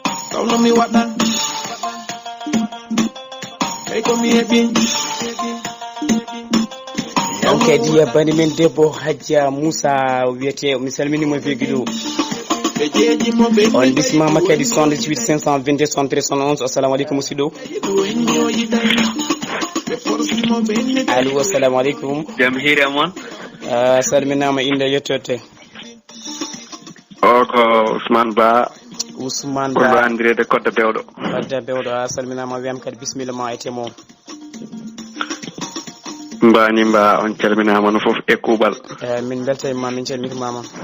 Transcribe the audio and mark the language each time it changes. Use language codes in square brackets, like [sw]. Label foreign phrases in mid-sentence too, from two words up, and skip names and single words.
[ff] Tawno mi waɗa. Hey, ko mi heɓi. On kadi ya bani men debbo Hajja Moussa wiyete, mi salmini mo feegi ɗo. Ɓe jeeji mo ɓe On bismama kadi soixante-dix-huit cinq cent vingt-deux soixante-treize soixante-onze. [ar] السلام عليكم [ff] musidɗo. Allo, [ar] السلام عليكم. [ff] Jam hiiri e mon. Ah, salminama, inde yettote. O ko Ousmane Ba. Ousmane Ko Ba. ɗo andirede Kodda Bewɗo. Kodda Bewɗo, a salminama, wiyam kadi bismillah ma e temo. Mbani Ba, on calminama no foof e kuuɓal. Eh, min beltanima, min calmitimama.